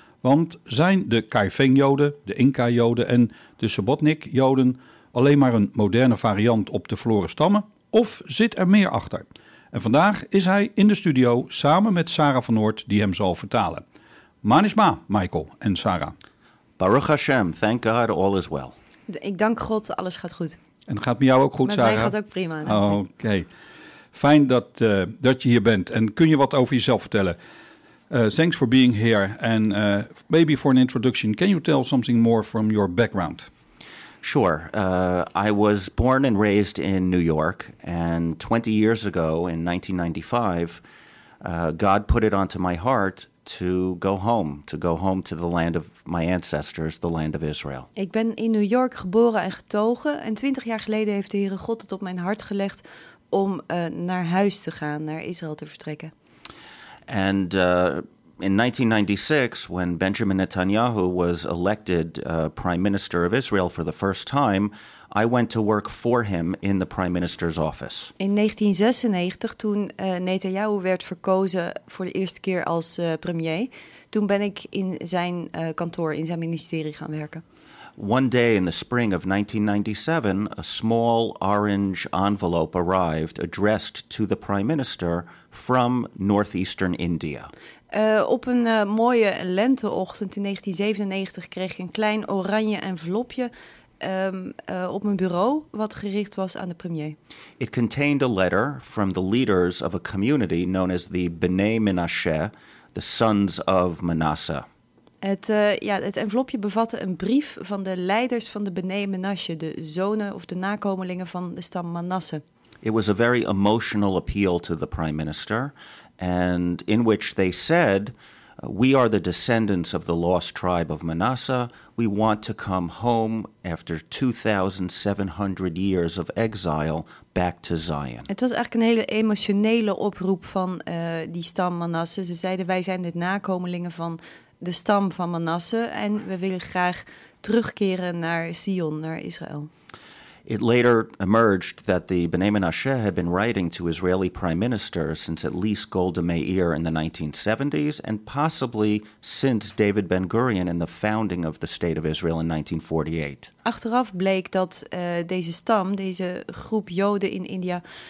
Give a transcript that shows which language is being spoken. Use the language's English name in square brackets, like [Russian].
[Dutch] Want zijn de Kaifeng-Joden, de Inca-Joden en de Sobotnik-Joden alleen maar een moderne variant op de verloren stammen? Of zit er meer achter? En vandaag is hij in de studio samen met Sarah van Noort, die hem zal vertalen. Manishma, Michael en Sarah. [Hebrew] Baruch Hashem, [English] thank God, all is well. [Dutch] Ik dank God, alles gaat goed. En gaat met jou ook goed, met Sarah? Met mij gaat ook prima. Oké. Fijn dat je hier bent. En kun je wat over jezelf vertellen? [English] Thanks for being here. And maybe for an introduction, can you tell something more from your background? Sure. I was born and raised in New York, and 20 years ago, in 1995, God put it onto my heart to go home to the land of my ancestors, the land of Israel. [Dutch] Ik ben in New York geboren en getogen, en 20 jaar geleden heeft de Heere God het op mijn hart gelegd om naar huis te gaan, naar Israël te vertrekken. [English] And in 1996, when Benjamin Netanyahu was elected prime minister of Israel for the first time, I went to work for him in the prime minister's office. [Dutch] In 1996, toen Netanyahu werd verkozen voor de eerste keer als premier, toen ben ik in zijn kantoor, in zijn ministerie gaan werken. [English] One day in the spring of 1997, a small orange envelope arrived, addressed to the prime minister from northeastern India. [Dutch] Op een mooie lenteochtend in 1997 kreeg ik een klein oranje envelopje op mijn bureau, wat gericht was aan de premier. [English] It contained a letter from the leaders of a community known as the Bnei Menashe, the Sons of Manasseh. [Dutch] Het envelopje bevatte een brief van de leiders van de Bnei Menashe, de zonen of de nakomelingen van de stam Manasseh. [English] It was a very emotional appeal to the prime minister, and in which they said, we are the descendants of the lost tribe of Manasseh. We want to come home after 2,700 years of exile back to Zion. [Dutch] Het was eigenlijk een hele emotionele oproep van die stam Manasseh. Ze zeiden, wij zijn de nakomelingen van de stam van Manasseh en we willen graag terugkeren naar Zion, naar Israël. [English] It later emerged that the Bnei Menashe had been writing to Israeli prime ministers since at least Golda Meir in the 1970s and possibly since David Ben-Gurion in the founding of the State of Israel in 1948. [Dutch] Achteraf bleek dat deze stam, deze groep Joden in India,